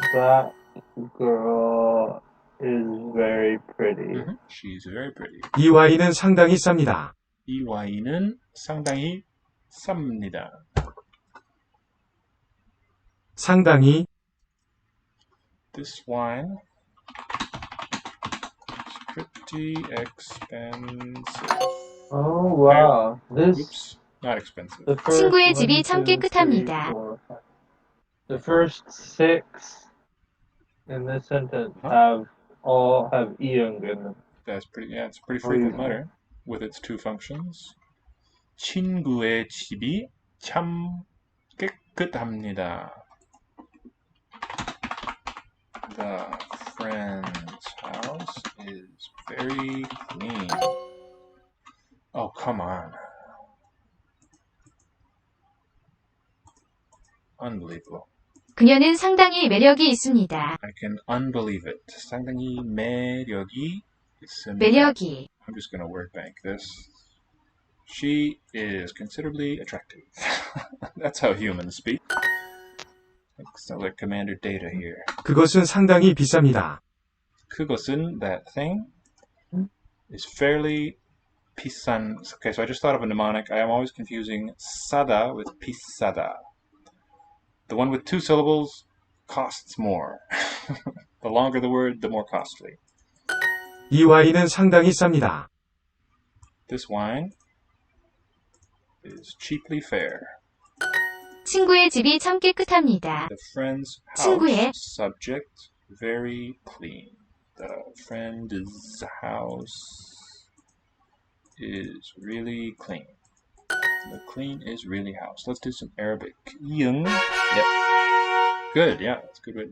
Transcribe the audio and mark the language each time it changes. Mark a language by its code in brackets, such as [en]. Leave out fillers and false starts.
[en] That girl is very pretty. She's very pretty. [ko] 이 와인은 상당히 쌉니다. 이 와인은 상당히 쌉니다. 상당히 [en] This wine is pretty expensive. Oh, wow. This, Oops, not expensive. the first [ko] 친구의 집이 [en] one, [ko] 참 [en] two, [ko] 깨끗합니다. [en] three, four, five. The first six in this sentence all have iung in them. That's pretty. Yeah, it's a pretty frequent letter with its two functions. [ko] 친구의 집이 참 깨끗합니다. [en] The friend's house is very clean. Oh, come on. Unbelievable. [ko] 그녀는 상당히 매력이 있습니다. [en] I can unbelieve it. [ko] 상당히 매력이 있습니다. 매력이. [en] I'm just going to word bank this. She is considerably attractive. That's how humans speak. Sounds like Commander Data here. [ko] 그것은 상당히 비쌉니다. 그것은, [en] that thing, is fairly [ko] 비싼. [en] Okay, so I just thought of a mnemonic. I am always confusing sada with pisada. The one with 2 syllables costs more. The longer the word, the more costly. [ko] 이 와인은 상당히 쌉니다. [en] This wine is cheaply fair. [ko] 친구의 집이 참 깨끗합니다. [en] The friend's [ko] 친구의 [en] house, subject, very clean. The friend's house is really clean. The clean is really house. Let's do some Arabic. Yung. Yep. Good, yeah, that's good.